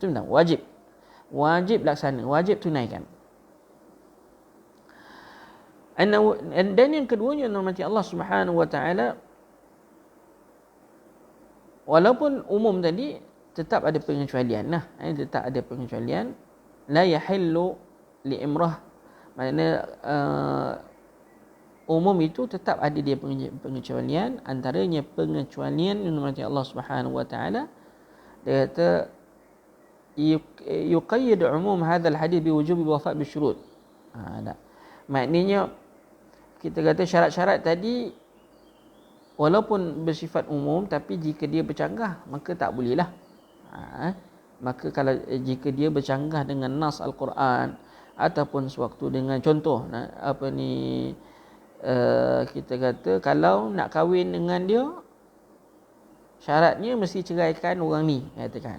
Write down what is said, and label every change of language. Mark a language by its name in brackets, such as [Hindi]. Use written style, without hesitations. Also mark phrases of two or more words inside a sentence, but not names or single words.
[Malay] Itu benar, wajib laksana, wajib tunaikan. Dan yang keduanya, normati Allah [Arabic] سبحانه وتعالى, [Malay] walaupun umum tadi tetap ada pengecualian lah, tetap ada pengecualian. [Arabic] لا يحل لامرئ, [Malay] maknanya umum itu tetap ada dia pengecualian. Antaranya pengecualian yang normati Allah [Arabic] سبحانه وتعالى, [Malay] dia kata [Arabic] يقيد عموم هذا الحديث بوجوب الوفاء بالشروط. [Malay] Maknanya kita kata syarat-syarat tadi walaupun bersifat umum, tapi jika dia bercanggah maka tak bolehlah. Maka kalau jika dia bercanggah dengan nas Al-Quran ataupun sewaktu dengan contoh kita kata kalau nak kahwin dengan dia syaratnya mesti ceraikan orang ni, katakan.